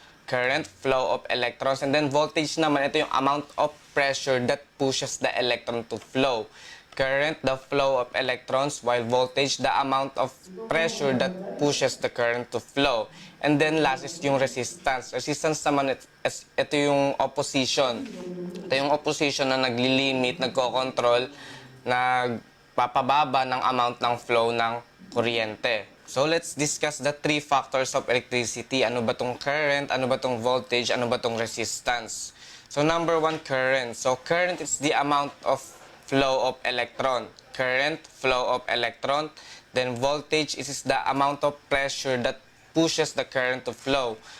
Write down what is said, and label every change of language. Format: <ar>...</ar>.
<en>Current, flow of electrons, and then voltage</en> <tl>naman, ito yung</tl> <en>amount of pressure that pushes the electron to flow. Current, the flow of electrons, while voltage, the amount of pressure that pushes the current to flow. And then last is yung resistance.</en> <tl>Resistance naman, ito yung opposition. Ito yung opposition na naglilimit, nagko-control, nagpapababa ng amount ng flow ng kuryente.</tl> <en>So let's discuss the 3 factors of electricity.</en> <tl>Ano ba tong current, ano ba tong voltage, ano ba tong resistance.</tl> <en>So number 1, current. So current is the amount of flow of electron. Current, flow of electron. Then voltage is the amount of pressure that pushes the current to flow.</en>